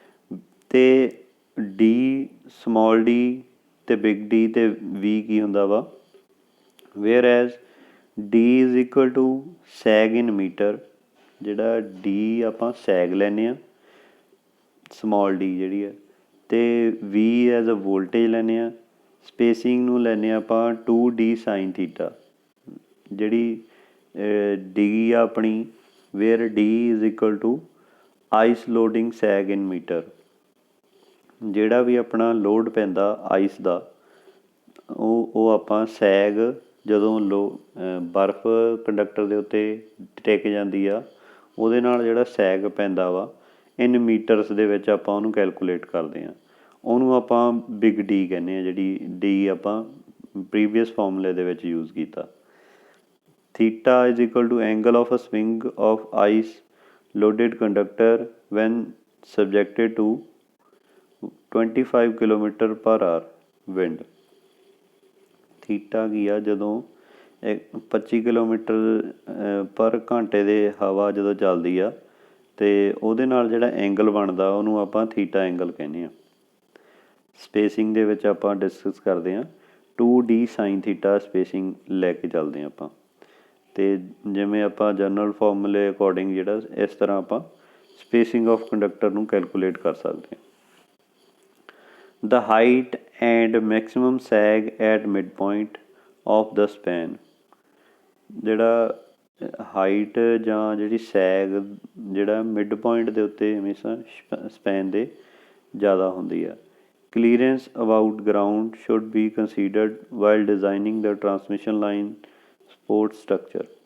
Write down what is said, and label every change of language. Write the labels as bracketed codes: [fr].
[pa] ਅਤੇ D, small D ਅਤੇ big D ਅਤੇ ਵੀ ਕੀ ਹੁੰਦਾ ਵਾ, [en] Whereas D is equal to sag in metre. [pa] ਜਿਹੜਾ ਡੀ ਆਪਾਂ ਸੈਗ ਲੈਂਦੇ ਹਾਂ, ਸਮੋਲ ਡੀ ਜਿਹੜੀ ਹੈ, ਅਤੇ ਵੀ ਐਜ਼ ਅ ਵੋਲਟੇਜ ਲੈਂਦੇ ਹਾਂ। ਸਪੇਸਿੰਗ ਨੂੰ ਲੈਂਦੇ ਹਾਂ ਆਪਾਂ 2d sin θ। ਜਿਹੜੀ ਡੀ ਆ ਆਪਣੀ [en] where D is equal to ice loading sag in meter। [pa] ਜਿਹੜਾ ਵੀ ਆਪਣਾ ਲੋਡ ਪੈਂਦਾ ਆਈਸ ਦਾ ਉਹ ਆਪਾਂ ਸੈਗ ਜਦੋਂ ਬਰਫ਼ ਕੰਡਕਟਰ ਦੇ ਉੱਤੇ ਟਿਕ ਜਾਂਦੀ ਆ ਉਹਦੇ ਨਾਲ ਜਿਹੜਾ ਸੈਗ ਪੈਂਦਾ ਵਾ ਇਨ ਮੀਟਰਸ ਦੇ ਵਿੱਚ ਆਪਾਂ ਉਹਨੂੰ ਕੈਲਕੂਲੇਟ ਕਰਦੇ ਹਾਂ। ਉਹਨੂੰ ਆਪਾਂ ਬਿਗ ਡੀ ਕਹਿੰਦੇ ਹਾਂ, ਜਿਹੜੀ ਡੀ ਆਪਾਂ ਪ੍ਰੀਵੀਅਸ ਫਾਰਮੂਲੇ ਦੇ ਵਿੱਚ ਯੂਜ਼ ਕੀਤਾ। [en] Theta is equal to angle of a swing of ice loaded conductor when subjected to 25 km/h wind। [pa] Theta ਕੀ ਆ, ਜਦੋਂ 25 ਕਿਲੋਮੀਟਰ ਪਰ ਘੰਟੇ ਦੇ ਹਵਾ ਜਦੋਂ ਚੱਲਦੀ ਆ ਅਤੇ ਉਹਦੇ ਨਾਲ ਜਿਹੜਾ ਐਂਗਲ ਬਣਦਾ ਉਹਨੂੰ ਆਪਾਂ ਥੀਟਾ ਐਂਗਲ ਕਹਿੰਦੇ ਹਾਂ। ਸਪੇਸਿੰਗ ਦੇ ਵਿੱਚ ਆਪਾਂ ਡਿਸਕਸ ਕਰਦੇ ਹਾਂ 2D sin ਥੀਟਾ ਸਪੇਸਿੰਗ ਲੈ ਕੇ ਚੱਲਦੇ ਹਾਂ ਆਪਾਂ। ਅਤੇ ਜਿਵੇਂ ਆਪਾਂ ਜਨਰਲ ਫਾਰਮੂਲੇ ਅਕੋਰਡਿੰਗ ਜਿਹੜਾ ਇਸ ਤਰ੍ਹਾਂ ਆਪਾਂ ਸਪੇਸਿੰਗ ਆਫ ਕੰਡਕਟਰ ਨੂੰ ਕੈਲਕੂਲੇਟ ਕਰ ਸਕਦੇ ਹਾਂ। [en] The height and maximum sag at midpoint of the span। [pa] ਜਿਹੜਾ ਹਾਈਟ ਜਾਂ ਜਿਹੜੀ ਸੈਗ ਜਿਹੜਾ ਮਿਡ ਪੁਆਇੰਟ ਦੇ ਉੱਤੇ ਹਮੇਸ਼ਾ ਸਪੈਨ ਦੇ ਜ਼ਿਆਦਾ ਹੁੰਦੀ ਆ। [en] Clearance about ground should be considered while designing the transmission line support structure.